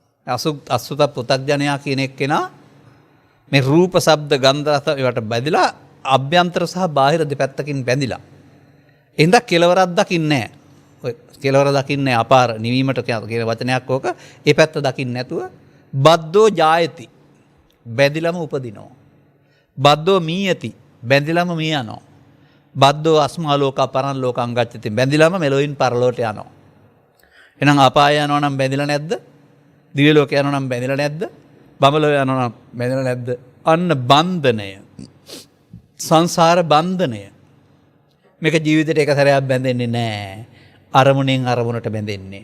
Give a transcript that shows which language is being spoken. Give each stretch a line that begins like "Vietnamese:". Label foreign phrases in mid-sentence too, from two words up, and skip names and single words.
Sinhala: අසුත පුතක් ජනයා කියන එක්කෙනා මේ රූප ශබ්ද ගන්ධ රස ඒවට බැඳිලා අභ්‍යන්තර සහ බාහිර දෙපැත්තකින් බැඳිලා. එහෙනම් කෙලවරක් දකින්නේ නැහැ. ඔය කෙලවර දකින්නේ අපාර නිවීමට කියන වචනයක් ඕක. ඒ පැත්ත දකින්න නැතුව
Pali: බද්දෝ ජායති
Sinhala: බැඳිලම උපදිනවා.
Pali: බද්දෝ මීයති
Sinhala: බැඳිලම මිය යනවා.
Pali: බද්දෝ අස්මා ලෝක පරන් ලෝකං ගච්ඡති
Sinhala: බැඳිලම මෙලොයින් පරලෝට යනවා. එහෙනම් අපාය යනවා නම් බැඳිලා නැද්ද? දිව්‍ය ලෝක යනවා නම් බැඳිලා නැද්ද? බඹලෝ යනවා නම් බැඳිලා නැද්ද? අන්න බන්ධනය. සංසාර බන්ධනය. මේක ජීවිතේට එක සැරයක් බැඳෙන්නේ නැහැ. අරමුණෙන් අරමුණට බැඳෙන්නේ.